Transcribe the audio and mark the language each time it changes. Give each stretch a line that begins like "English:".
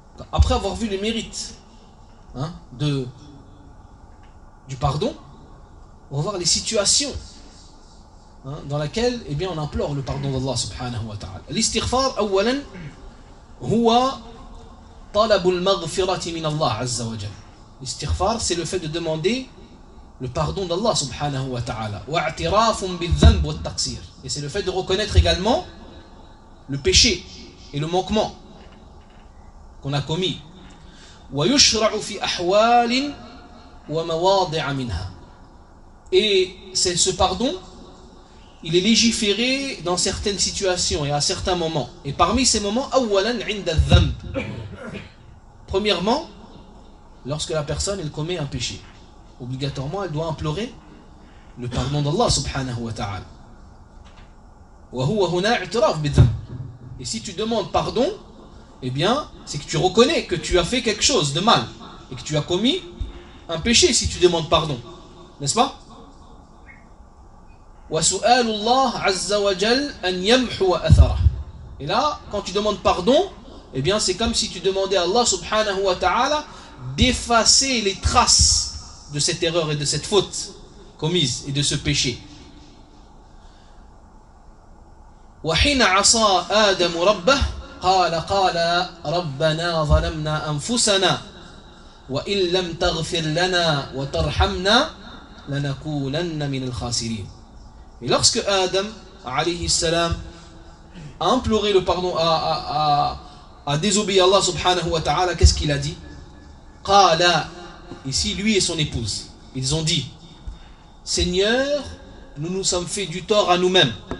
French: Après avoir vu les mérites, hein, du pardon, on va voir les situations, hein, dans lesquelles, eh bien, on implore le pardon d'Allah سبحانه وتعالى.
Arabic: الاستغفار أولا هو طلب المغفرة من الله عز وجل.
French: الاستغفار c'est le fait de demander le pardon d'Allah سبحانه وتعالى.
Arabic: واعتراف بالذنب والتقصير.
French: Et c'est le fait de reconnaître également le péché et le manquement qu'on a commis.
Arabic: ويشرع في أحوال ومواضع منها.
French: Et c'est ce pardon, il est légiféré dans certaines situations et à certains moments. Et parmi ces moments,
Arabic: أولا عند الذنب.
French: Premièrement, lorsque la personne elle commet un péché, obligatoirement elle doit implorer le pardon d'Allah subhanahu wa ta'ala.
Arabic: Wa huwa huna i'tiraf bidhanb.
French: Et si tu demandes pardon, eh bien, c'est que tu reconnais que tu as fait quelque chose de mal et que tu as commis un péché si tu demandes pardon. N'est-ce pas?
Arabic: Wa su'alu Allah 'azza wa jall an yamhuwa atharah.
French: Et là, quand tu demandes pardon, eh bien, c'est comme si tu demandais à Allah subhanahu wa ta'ala d'effacer les traces de cette erreur et de cette faute commise et de ce péché.
Arabic: وحين عصى آدم ربه قال قال ربنا ظلمنا أنفسنا وإن لم تغفر لنا وترحمنا لنكونن من الخاسرين.
French: Et lorsque Adam عليه السلام a imploré le pardon a désobéi à Allah subhanahu wa ta'ala, qu'est-ce qu'il a dit? Qala, ici lui et son épouse, ils ont dit, Seigneur, nous nous sommes fait du tort à nous-mêmes.